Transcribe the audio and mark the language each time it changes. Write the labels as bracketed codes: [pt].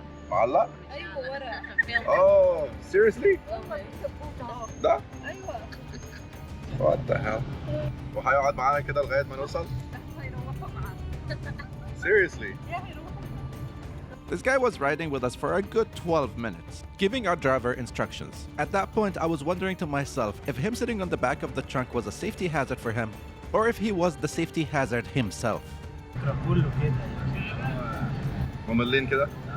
[ar] معلق؟ [en] Oh, seriously? [ar] ده؟ [en] What the hell? [ar] وهيقعد معانا كده لغاية ما نوصل؟ [en] Seriously? This guy was riding with us for a good 12 minutes, giving our driver instructions. At that point, I was wondering to myself if him sitting on the back of the trunk was a safety hazard for him, or if he was the safety hazard himself. [ar] مملين كده؟